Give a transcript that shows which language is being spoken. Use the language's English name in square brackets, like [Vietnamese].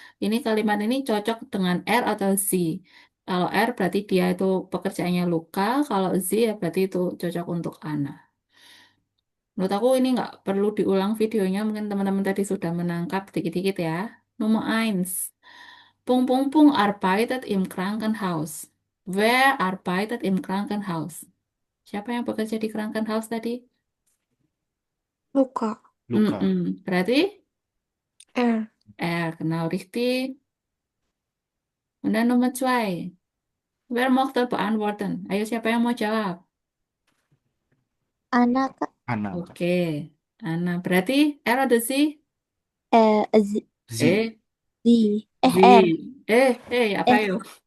[Indonesian] Ini kalimat ini cocok dengan R atau Z. Kalau R berarti dia itu pekerjaannya Luca. Kalau Z ya berarti itu cocok untuk Anna. Menurut aku ini nggak perlu diulang videonya. Mungkin teman-teman tadi sudah menangkap dikit-dikit ya. Nomor 1. [German] Pung Pung Pung arbeitet im Krankenhaus. Wer arbeitet im Krankenhaus? [Indonesian] Siapa yang bekerja di Krankenhaus tadi? Luka. Luka. Berarti R. [German] genau richtig. Und dann Nummer 2. Wer möchte beantworten? [Indonesian] Ayo siapa yang mau jawab? Ana, Kak. Ana. Oke. Ana. Berarti R atau Z? Z. Z. Z. Z. R. Apa yuk?